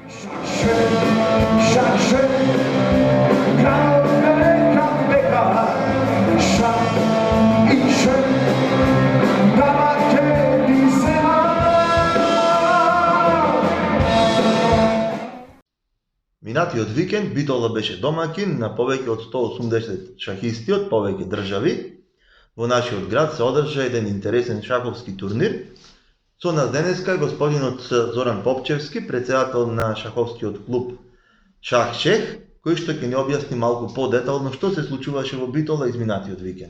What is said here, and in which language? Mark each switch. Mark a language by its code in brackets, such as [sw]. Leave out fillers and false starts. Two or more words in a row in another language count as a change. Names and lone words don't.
[mk] Шакше, kao neka beka, šak i šak, dama tebi sema. Минатиот викенд Битола беше домаќин на повеќе од 180 шахисти од повеќе држави. Во нашиот град се одржа еден интересен шаховски турнир. Со нас денеска е господинот Зоран Попчевски, председател на шаховскиот клуб Шах Шех, кој што ќе ни објасни малку подетално што се случуваше во Битола изминатиот викенд.